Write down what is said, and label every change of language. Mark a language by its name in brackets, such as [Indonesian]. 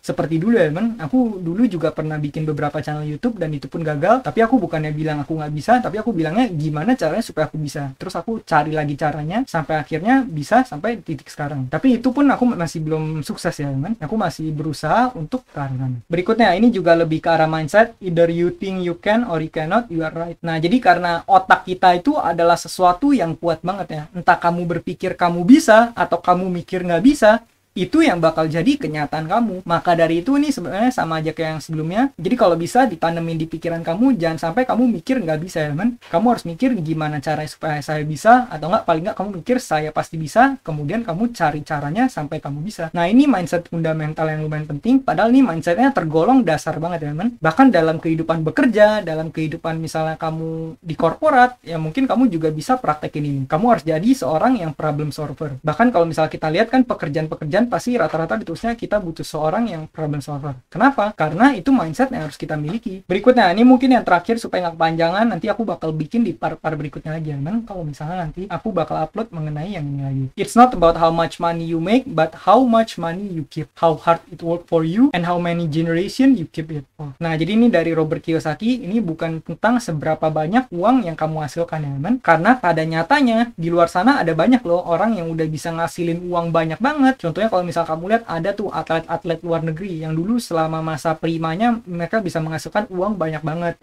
[Indonesian] Seperti dulu ya teman, aku dulu juga pernah bikin beberapa channel YouTube dan itu pun gagal, tapi aku bukannya bilang aku nggak bisa, tapi aku bilangnya gimana caranya supaya aku bisa. Terus aku cari lagi caranya sampai akhirnya bisa sampai titik sekarang. Tapi itu pun aku masih belum sukses ya teman. Aku masih berusaha untuk ke arah sana. Berikutnya, ini juga lebih ke arah mindset. [English] Either you think you can or you cannot, you are right. [Indonesian] Nah, jadi karena otak kita itu adalah sesuatu yang kuat banget ya. Entah kamu berpikir kamu bisa atau kamu mikir nggak bisa, itu yang bakal jadi kenyataan kamu. Maka dari itu nih sebenarnya sama aja kayak yang sebelumnya. Jadi kalau bisa ditanemin di pikiran kamu, jangan sampai kamu mikir nggak bisa ya teman. Kamu harus mikir gimana caranya supaya saya bisa, atau nggak paling nggak kamu mikir saya pasti bisa, kemudian kamu cari caranya sampai kamu bisa. Nah, ini mindset fundamental yang lumayan penting. Padahal ini mindsetnya tergolong dasar banget ya teman. Bahkan dalam kehidupan bekerja, dalam kehidupan misalnya kamu di korporat, ya mungkin kamu juga bisa praktekin ini. Kamu harus jadi seorang yang problem solver. Bahkan kalau misalnya kita lihat kan pekerjaan-pekerjaan pasti rata-rata ditulisnya kita butuh seorang yang problem solver. Kenapa? Karena itu mindset yang harus kita miliki. Berikutnya, ini mungkin yang terakhir supaya nggak kepanjangan, nanti aku bakal bikin di part-part berikutnya lagi. Memang kalau misalnya nanti aku bakal upload mengenai yang ini lagi. [English] It's not about how much money you make, but how much money you keep. How hard it work for you, and how many generation you keep it for. [Indonesian] Nah, jadi ini dari Robert Kiyosaki, ini bukan tentang seberapa banyak uang yang kamu hasilkan ya teman. Karena pada nyatanya, di luar sana ada banyak loh orang yang udah bisa ngasilin uang banyak banget. Contohnya kalau misal kamu lihat ada tuh atlet-atlet luar negeri yang dulu selama masa primanya mereka bisa menghasilkan uang banyak banget.